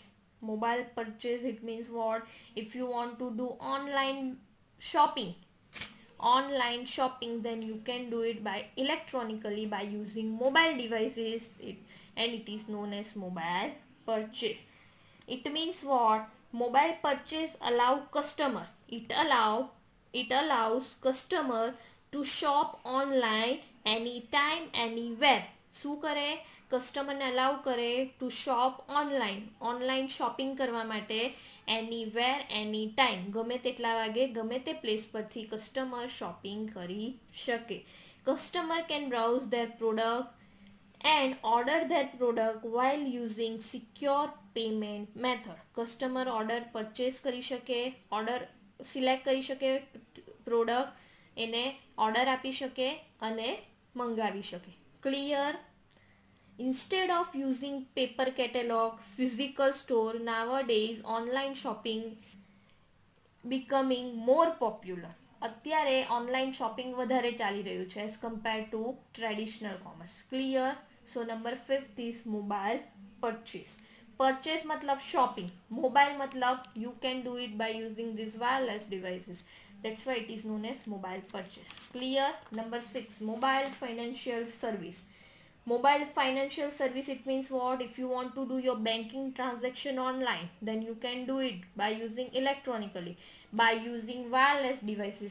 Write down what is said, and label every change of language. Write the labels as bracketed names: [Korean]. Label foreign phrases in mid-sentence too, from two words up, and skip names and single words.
[English] Mobile purchase, it means what? If you want to do online shopping, then you can do it by electronically by using mobile devices, and it is known as mobile purchase. It means what? Mobile purchase it allows customer to shop online anytime, anywhere. [Gujarati] શું કરે? કસ્ટમરને અલાઉ કરે [English] to shop online shopping [Gujarati] કરવા માટે [English] anywhere any time, [Gujarati] ગમે તેટલા વાગે ગમે તે પ્લેસ પરથી કસ્ટમર શોપિંગ કરી શકે. [English] customer can browse their product and order that product while using secure payment method. [Gujarati] કસ્ટમર [English] order purchase [Gujarati] કરી શકે, [English] order select [Gujarati] કરી શકે, પ્રોડક્ટ એને ઓર્ડર આપી શકે અને મંગાવી શકે. ક્લિયર. [English] Instead of using paper catalog, physical store, nowadays online shopping becoming more popular. [Gujarati] અત્યારે [English] online shopping [Gujarati] વધારે ચાલી રહ્યું છે [English] as compare to traditional commerce. Clear. So number 5 is mobile purchase. [Gujarati] પરચેસ મતલબ શોપિંગ, મોબાઈલ મતલબ [English] you can do it by using these wireless devices. That's why it is known as mobile purchase. Clear. Number 6, mobile financial service. Mobile financial service, it means what? If you want to do your banking transaction online, then you can do it by using electronically, by using wireless devices.